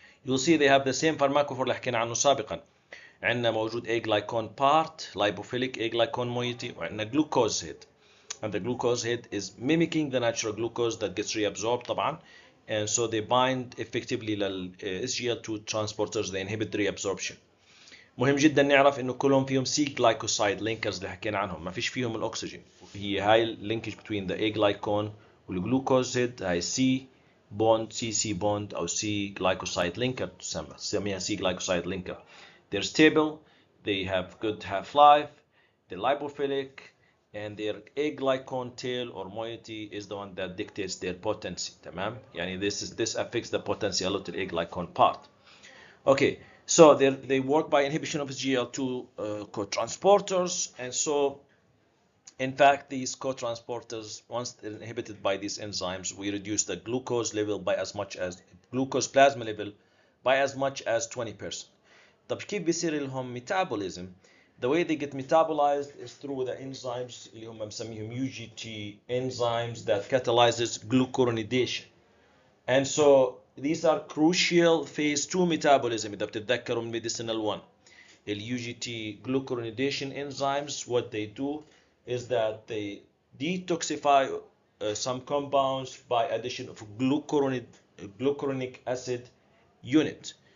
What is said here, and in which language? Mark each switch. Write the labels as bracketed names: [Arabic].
[English] You'll see they have the same pharmacophore [Arabic] اللي حكينا عنه سابقا. عندنا موجود [English] A glycon part, lipophilic A glycon moiety, وعندنا glucose head. And the glucose head is mimicking the natural glucose that gets reabsorbed طبعا. And so they bind effectively لل SGL2 transporters, they inhibit the reabsorption. [Arabic] مهم جدا نعرف انه كلهم فيهم سي جلايكوسايد لينكرز اللي حكينا عنهم، ما فيش فيهم الاكسجين. هي هاي اللينكج between the A glycon والجلوكوز هيد، هاي سي بوند، سي بوند او سي جلايكوسايد لينكر تسميها سي جلايكوسايد لينكر. [English] They're stable, they have good half-life, they're lipophilic, and their A glycon tail or moiety is the one that dictates their potency. [Arabic] تمام؟ يعني [English] this affects the potency a lot of A glycon part. Okay. So they work by inhibition of SGL2 co-transporters, and so in fact these co-transporters, once inhibited by these enzymes, we reduce the glucose level by as much as glucose plasma level by as much as 20%. [Arabic] طب كيف بيصير لهم metabolism? [English] The way they get metabolized is through the enzymes [Arabic] اللي هم مسميهم [English] UGT enzymes that catalyzes glucuronidation. And so these are crucial phase 2 metabolism [Arabic] إذا بتتذكروا من [English] medicinal 1. The UGT glucuronidation enzymes, what they do is that they detoxify some compounds by addition of glucuronic acid unit.